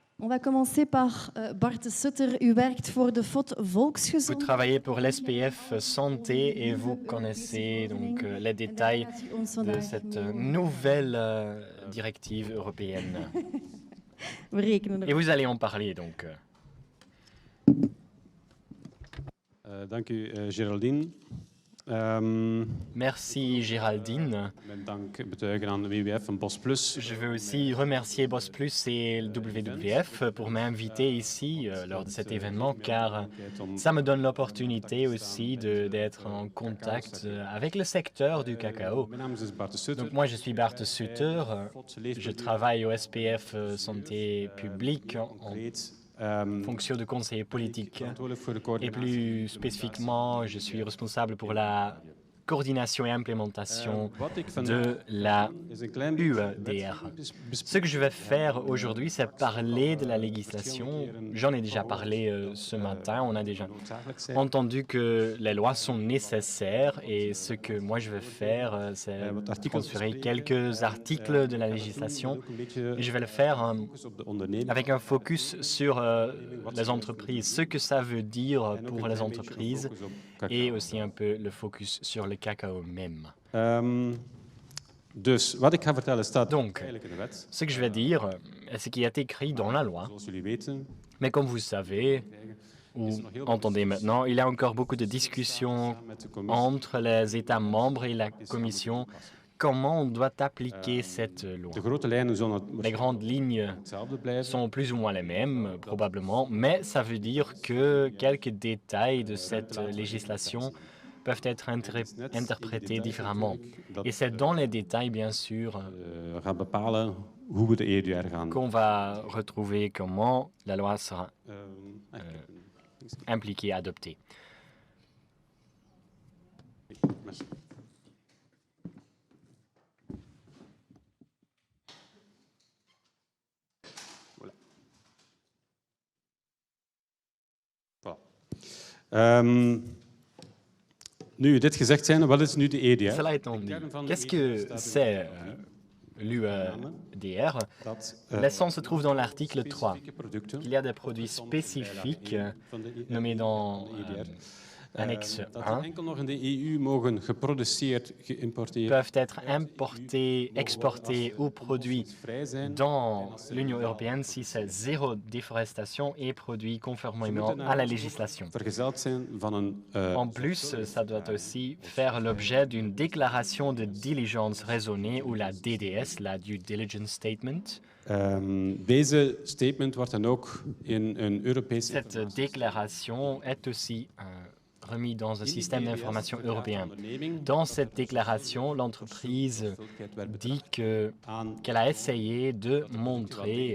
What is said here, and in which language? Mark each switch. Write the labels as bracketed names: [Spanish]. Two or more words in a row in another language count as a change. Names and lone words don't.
[French] va commencer par [Dutch] Bart de Sutter. U werkt voor de FOD [French] Vous [Dutch] Volksgezondheid. [French] travaillez pour l'SPF Santé et vous connaissez donc les détails de cette nouvelle directive européenne. [Dutch] We rekenen [French] Et [Dutch] erop. [French] vous allez en parler donc. [Dutch] Dank u, Geraldine. [French] Merci Géraldine. [Dutch] Mijn dank betuigen aan de WWF en BosPlus. [French] Je veux aussi remercier BosPlus et le WWF pour m'inviter ici lors de cet événement car ça me donne l'opportunité aussi d'être en contact avec le secteur du cacao. [Dutch] Mijn naam is dus Bart de Sutter. [French] Donc moi je suis Bart Sutter, je travaille au SPF Santé publique en [Dutch] Concreet, [French] fonction de conseiller politique. [Dutch] verantwoordelijk voor de [French] Et [Dutch] coördinatie. plus spécifiquement, je suis responsable pour la coordination et implémentation Wat ik de vandaag [French] la [Dutch] is een klein beetje UEDR. wetgeving [French] Ce que je vais faire aujourd'hui, c'est parler de la législation. J'en ai déjà parlé ce matin, on a déjà [Dutch] noodzakelijk zijn. [French] entendu que les lois sont nécessaires et ce que moi je vais faire, c'est transférer quelques articles de la législation [Dutch] Ook een beetje [French] et je vais le faire [Dutch] focus op de onderneming. [French] avec un focus sur les entreprises, ce que ça veut dire [Dutch] En ook [French] pour [Dutch] een [French] les [Dutch] klein beetje [French] entreprises [Dutch] focus op cacao. [French] et aussi un peu le focus sur le cacao même. [Dutch] Dus wat ik ga vertellen staat [French] Donc, [Dutch] eigenlijk in de wet. [French] Ce que je vais dire, c'est ce qui est écrit dans la loi. [Dutch] Zoals jullie weten, [French] Mais comme vous savez, ou entendez maintenant, il y a encore beaucoup de discussions [Dutch] samen met de commissie [French] entre les États membres et la Commission. Comment on doit appliquer cette loi? [Dutch] de grote lijnen zullen het [French] Les grandes lignes [Dutch] hetzelfde blijven. [French] sont plus ou moins les mêmes, probablement, mais ça veut dire que quelques détails de cette législation peuvent être interprétés différemment. Et c'est dans les détails, bien sûr, [Dutch] Gaan bepalen hoe we de EUDR gaan. [French] qu'on va retrouver comment la loi sera impliquée, adoptée. Merci. Voilà. Voilà. [Dutch] Nu, dit gezegd zijnde, wat is nu de EUDR? [French] Cela étant dit, qu'est-ce que c'est l'UEDR? [Dutch] Dat [French] L'essence se trouve dans l'article 3. [Dutch] specifieke producten [French] Il y a des produits spécifiques [Dutch] van de [French] nommés dans [Dutch] EUDR [French] annexe [Dutch] dat 1 enkel nog in de EU mogen geproduceerd, geïmporteerd [French] peuvent être importés, exportés ou produits [Dutch] vrij zijn. [French] dans l'Union européenne si c'est zéro déforestation et produits conformément à la législation. [Dutch] Vergezeld zijn van een [French] En plus, ça doit aussi faire l'objet d'une déclaration de diligence raisonnée ou la DDS, la [English] Due Diligence Statement. [Dutch] Deze statement wordt dan ook in een Europese [French] Cette déclaration est aussi remise dans un système d'information européen. Dans cette déclaration, l'entreprise dit qu'elle a essayé de montrer